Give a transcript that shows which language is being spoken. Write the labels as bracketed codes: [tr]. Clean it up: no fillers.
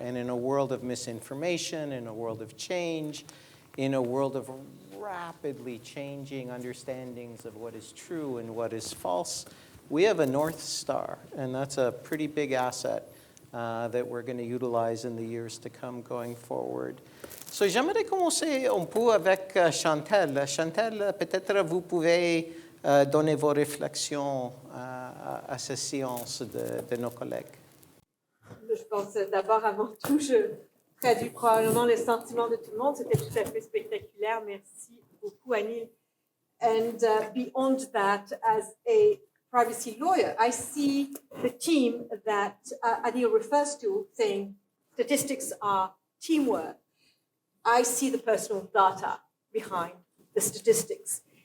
[en] And in a world of misinformation, in a world of change, in a world of rapidly changing understandings of what is true and what is false, we have a North Star, and that's a pretty big asset that we're going to utilize in the years to come going forward. [fr] So j'aimerais commencer un peu avec Chantal. Chantal, peut-être vous pouvez donner vos réflexions à cette séance de nos collègues. Je pense d'abord, avant tout, je traduis probablement le sentiment de tout le monde. C'était tout à fait spectaculaire. Merci beaucoup, Anil. [en] And beyond that, as a privacy lawyer, I see the team that Anil refers to, saying statistics are teamwork. I see the personal data behind the statistics.